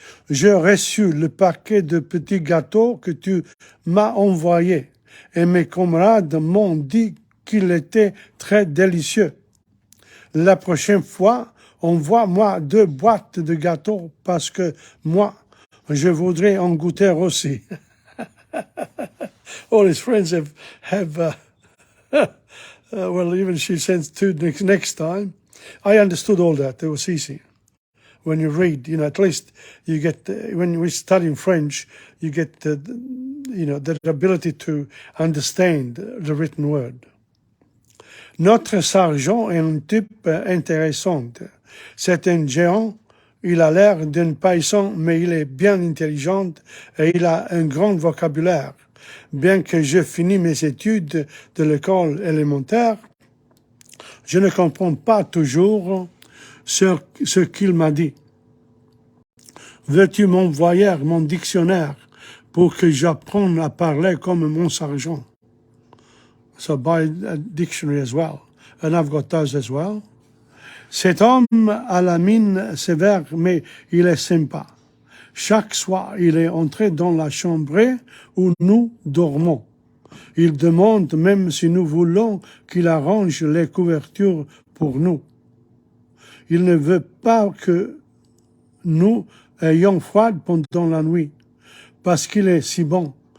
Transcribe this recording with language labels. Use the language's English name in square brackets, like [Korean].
[French] J'ai reçu le paquet de petits gâteaux que tu m'as envoyé et mes camarades m'ont dit qu'il était très délicieux. La prochaine fois, envoie-moi 2 boîtes de gâteaux parce que moi, je voudrais en goûter aussi. [English] all his friends have well, even she sends two next time. I understood all that. It was easy. When you read, at least you get, when we're studying French, you get, the ability to understand the written word. [French] Notre sergent est un type intéressant. C'est un géant. Il a l'air d'un paysan, mais il est bien intelligent et il a un grand vocabulaire. Bien que j'ai fini mes études de l'école élémentaire, je ne comprends pas toujours ce qu'il m'a dit. Veux-tu m'envoyer mon dictionnaire pour que j'apprenne à parler comme mon sergent? [English] So buy a dictionary as well. And I've got those as well. [French] Cet homme a la mine sévère, mais il est sympa. Chaque soir, il est entré dans la chambre où nous dormons. Il demande même si nous voulons qu'il arrange les couvertures pour nous. Il ne veut pas que nous ayons froid pendant la nuit, parce qu'il est si bon.